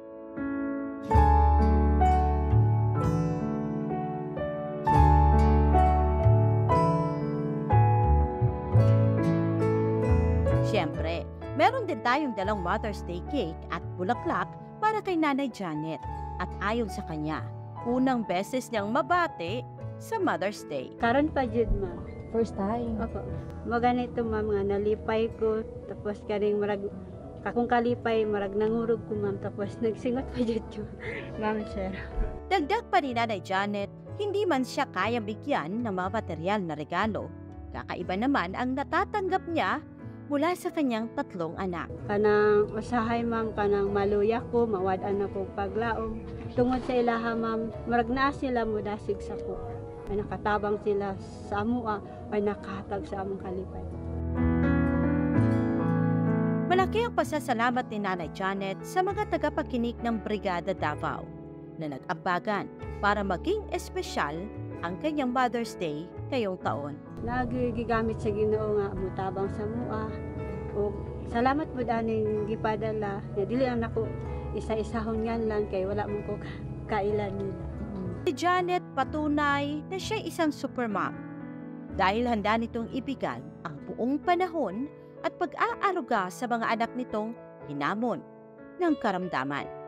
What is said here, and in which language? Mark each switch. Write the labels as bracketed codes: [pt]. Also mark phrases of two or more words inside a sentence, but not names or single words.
[tl] Siyempre, meron din tayong dalang Mother's Day cake at bulaklak para kay Nanay Janet. At ayon sa kanya, unang beses niyang mabati sa Mother's Day. [ceb] Karon pa jud ma'am. [en] First time. [tl] Opo. [ceb] Maganito ma'am nga nalipay ko, tapos kaning marag kakong kalipay marag nangurog ko ma'am, tapos nagsingot pa jud ko. Ma'am sir. [tl] Dagdag pa ni Nanay Janet, hindi man siya kayang bigyan ng mga material na regalo. Kakaiba naman ang natatanggap niya mula sa kanyang 3 anak. [ceb] Kanang usahay ma'am, kanang maluya ko, mawad-an ako paglaom. Tungod sa ilaha ma'am, marag naa sila mo dasig sa ko. Ay nakatabang sila sa amua, ay nakahatag sa among kalipay. [tl] Malaki ang pasasalamat ni Nanay Janet sa mga tagapakinig ng Brigada Davao na nag-ambagan para maging espesyal ang kanyang Mother's Day ngayong taon. [ceb] Nagigamit sa Ginoo nga mutabang sa mua. O salamat po daning gipadala. Ya dili ang nako isa-isahon yan lang kay wala mo ko kailan nila. [tl] Si Janet patunay na siya isang supermom dahil handa nitong ibigay ang buong panahon at pag-aaruga sa mga anak nitong hinamon ng karamdaman.